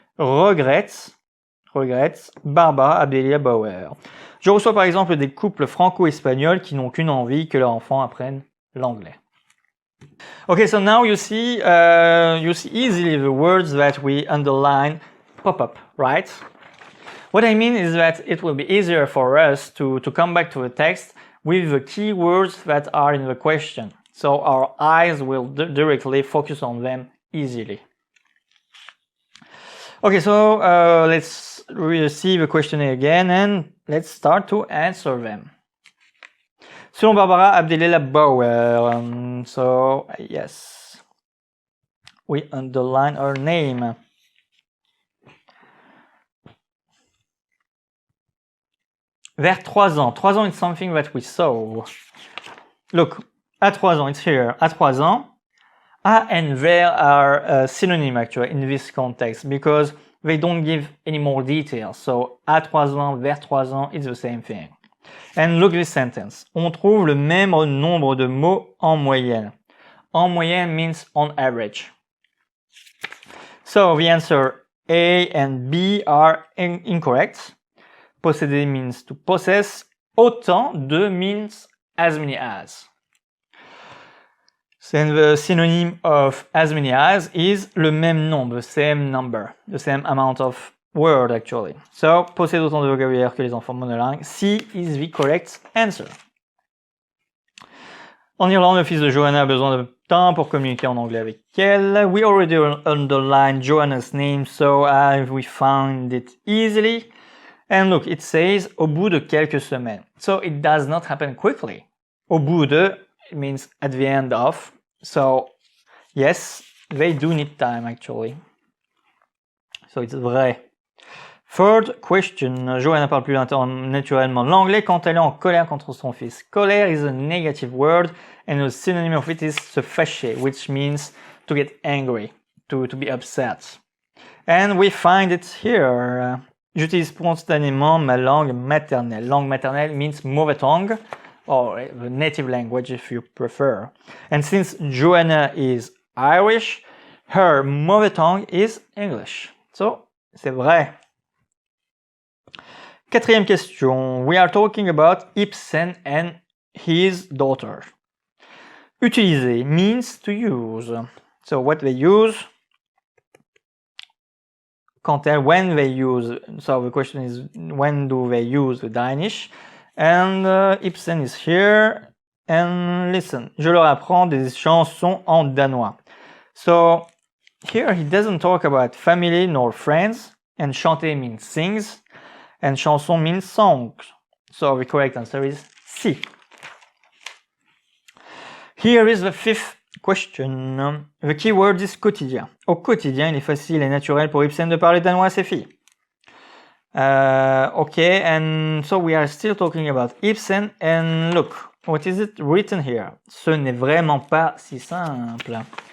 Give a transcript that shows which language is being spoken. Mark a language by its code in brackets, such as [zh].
[fr] Regrette Barbara Abdelia Bauer. Je reçois par exemple des couples franco-espagnols qui n'ont qu'une envie, que leurs enfants apprennent l'anglais. [en] Okay, so now you see easily the words that we underline pop up, right? What I mean is that it will be easier for us to come back to the text with the key words that are in the question. So our eyes will directly focus on them easily. Okay, so let's see the questionnaire again and let's start to answer them. Selon Barbara Abdelela Bauer, so yes, we underline her name. Vers 3 ans. 3 ans is something that we saw. Look, à 3 ans, it's here. À 3 ans. And there are synonyms actually in this context because they don't give any more details. So, à 3 ans, vers 3 ans, it's the same thing. And look this sentence. [fr] On trouve le même nombre de mots en moyenne. [en] En moyenne means on average. So, the answer A and B are incorrect. Posséder means to possess. Autant de means as many as. And the synonym of as many as is le même nombre, the same number, the same amount of word actually. [fr] So, possède autant de vocabulaire que les enfants monolingues. [en] C is the correct answer. [fr] En Irlande, le fils de Johanna a besoin de temps pour communiquer en anglais avec elle. [en] We already underlined Johanna's name, so we found it easily. And look, it says [fr] au bout de quelques semaines. [en] So it does not happen quickly. Au bout de, it means at the end of. So yes, they do need time actually. So it's vrai. Third question. [fr] Johanna parle plus naturellement l'anglais quand elle est en colère contre son fils. [en] Colère is a negative word and the synonym of it is se fâcher, which means to get angry, to be upset. And we find it here. [fr] J'utilise spontanément ma langue maternelle. [en] Langue maternelle means mother tongue, or the native language if you prefer. And since Johanna is Irish, her mother tongue is English. [fr] So, c'est vrai. [en] 4e question. We are talking about Ibsen and his daughter. Utiliser means to use. So, what they use? When they use, so the question is when do they use the Danish? And Ibsen is here. And listen, [fr] je leur apprends des chansons en danois. [en] So here he doesn't talk about family nor friends. And chanter means sings. And chanson means songs. So the correct answer is C. Here is the 5th question. The key word is quotidien. [fr] Au quotidien, il est facile et naturel pour Ibsen de parler danois à ses filles. [en] Okay, and so we are still talking about Ibsen, and look, what is it written here? [fr] Ce n'est vraiment pas si simple.